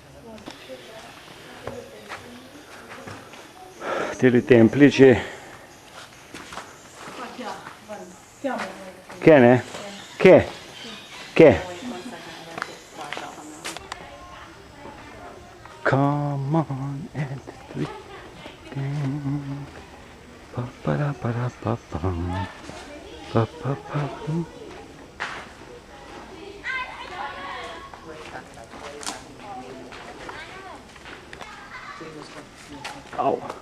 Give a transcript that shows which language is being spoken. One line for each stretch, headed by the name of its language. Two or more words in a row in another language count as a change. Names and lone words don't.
Slovenian: Teli templjiči. Kje ne? Kje? Kje?
English: Come on and three. Pa pa da pa da pa pam. Pa pa pa pam. Au.